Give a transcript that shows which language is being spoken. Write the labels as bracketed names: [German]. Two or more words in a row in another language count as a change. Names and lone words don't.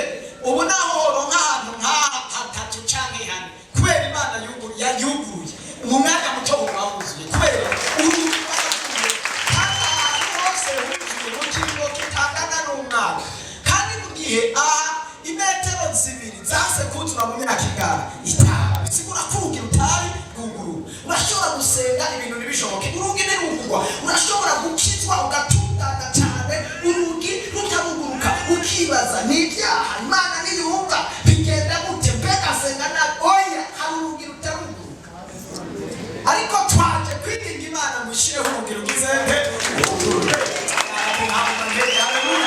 [Rundi] Ubu naho nk'ahantu hatatu canke hane kubera Imana yuguruye mu mwanya muto haruzuye kubera urugi hose huzuye mu kigo kitangana n'umwaka kandi mu gihe imetero 2 zase kuzura mu myaka ingana 5 bisigura ko urugi rutari ruguru. Urashobora gusenga ibintu nibishoboke urugi nirugurwa. Urashobora gukizwa ugatungana cyane urugi rutaruguruka ukibaza n'ibyaha Imana niyumva bigenda gute mbega senga na oya hari urugi rutaruguruka. Ariko twaje kwinginga Imana mushire urugi rugize nte